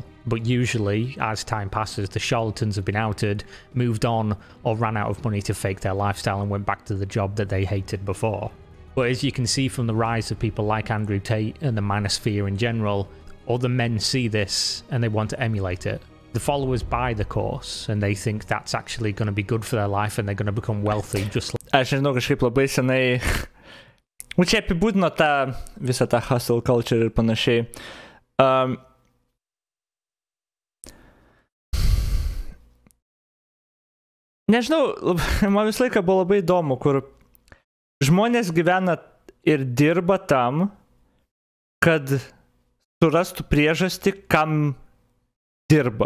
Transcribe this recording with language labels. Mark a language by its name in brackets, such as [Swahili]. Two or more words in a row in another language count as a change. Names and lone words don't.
[English] But usually, as time passes, the charlatans have been outed, moved on, or ran out of money to fake their lifestyle and went back to the job that they hated before. But as you can see from the rise of people like Andrew Tate and the manosphere in general, other men see this and they want to emulate it. The followers buy the course and they think that's actually going to be good for their life and they're going to become wealthy just like... [Lithuanian] Aš nežinau, kažkaip labai senai... Čia apibūdino tą visą tą [English] hustle culture [Lithuanian] ir panašiai. Nežinau, man visą laiką buvo labai įdomu, kur žmonės gyvena ir dirba tam, kad surastų priežastį, kam dirba.